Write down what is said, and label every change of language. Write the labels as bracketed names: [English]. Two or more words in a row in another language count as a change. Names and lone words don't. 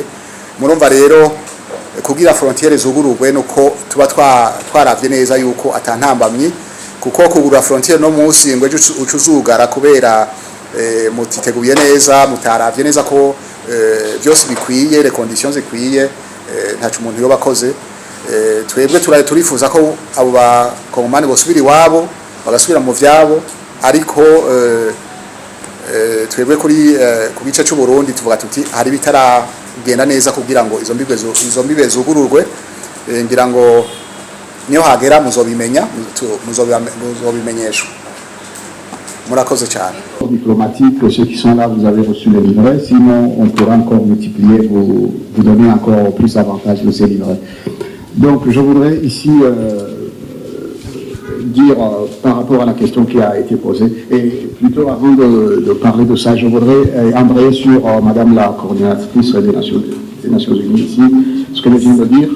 [Rundi] Murumva rero kugira frontiere zugururwe nuko tuba twaravye neza yuko atantambamye, kuko kugura frontiere no munsi ngo ucuzugara kubera mutiteguye neza, mutaravye neza ko byose bikwiye, [French] les conditions [Rundi] zikwiye, ntacu umuntu yo bakoze. Twebwe turifuza ko abo ba Kongomani bosubira iwabo bagasubira mu vyabo, ariko twebwe ku gice cy'u Burundi tuvuga tuti hari bitaragenda neza kugira ngo izo mbibe zugururwe. Ngira ngo niyo hagera muzobimenyeshwa. Murakoze cyane. [French] Diplomatique, ceux qui sont là, vous avez reçu les livrets, sinon on pourra encore multiplier, vous donner encore plus avantage de ces livrets. Donc je voudrais ici dire par rapport à la question qui a été posée, et plutôt avant de parler de ça, je voudrais embrayer sur Madame la coordinatrice des Nations Unies ici, ce qu'elle vient de dire.